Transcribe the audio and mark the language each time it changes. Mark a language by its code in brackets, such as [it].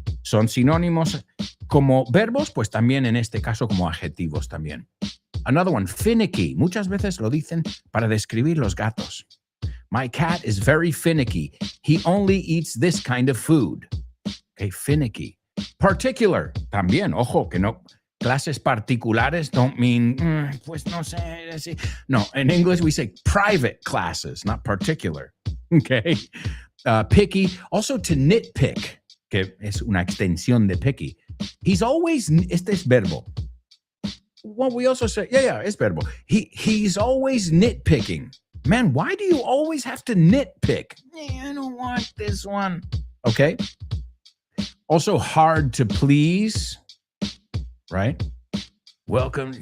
[es] Son sinónimos como verbos, pues también en este caso como adjetivos también. [en] Another one, [es] finicky. Muchas veces lo dicen para describir los gatos. [en] My cat is very finicky. He only eats this kind of food. [es] Okay, finicky. Particular. También, ojo, que no. Clases particulares [en] don't mean, [es] pues no sé. [en] No, in English we say private classes, not particular. Okay. Picky. Also to nitpick, [es] que es una extensión de picky. [en] He's always, [es] este es verbo. [en] Well, we also say, it's verbo. He's always nitpicking. Man, why do you always have to nitpick? I don't want this one. Okay. Also hard to please, right? Welcome.